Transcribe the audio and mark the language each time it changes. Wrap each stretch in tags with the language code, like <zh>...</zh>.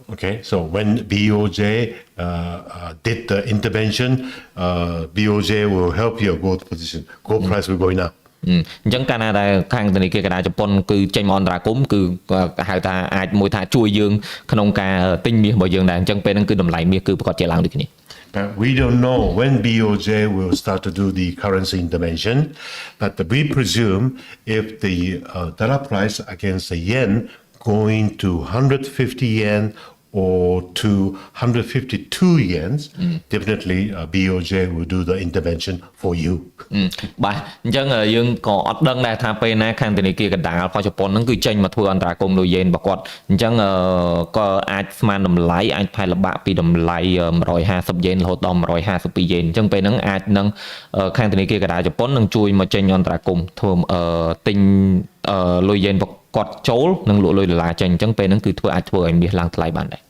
<en>Okay, so when BOJ did the intervention, BOJ will help your gold position. Gold price will go up.</en> <km>អញ្ចឹងកាលណាដែលខាងធនាគារកណ្ដាលជប៉ុនគឺចេញមកអន្តរាគមន៍គឺហៅថាអាចមួយថាជួយយើងក្នុងការទិញមាសរបស់យើងដែរអញ្ចឹងពេលហ្នឹងគឺតម្លៃមាសគឺប្រកាសជាឡើងដូចគ្នា</km> <en>We don't know when BOJ will start to do the currency intervention, but we presume if the dollar price against the yen going to 150 yen or to 152 yen, definitely BOJ will do the intervention for you.</en> <km>បាទអញ្ចឹងយើងក៏អត់ដឹងដែរថាពេលណាខាងធនាគារកណ្ដាលរបស់ជប៉ុនហ្នឹងគឺចេញមកធ្វើអន្តរាគមន៍លុយយេនរបស់គាត់អញ្ចឹងក៏អាចស្មានតម្លៃអាចផែនល្បាក់ពីតម្លៃ150យេនរហូតដល់152យេនអញ្ចឹងពេលហ្នឹងអាចនឹងខាងធនាគារកណ្ដាលជប៉ុននឹងជួយមកចេញអន្តរាគមន៍ធ្វើទិញលុយយេនគាត់ចូលនិងលក់លុយដុល្លារចេញអញ្ចឹងពេលហ្នឹងគឺធ្វើអាចធ្វើឲ្យមាសឡើងថ្លៃបានដែរ</km>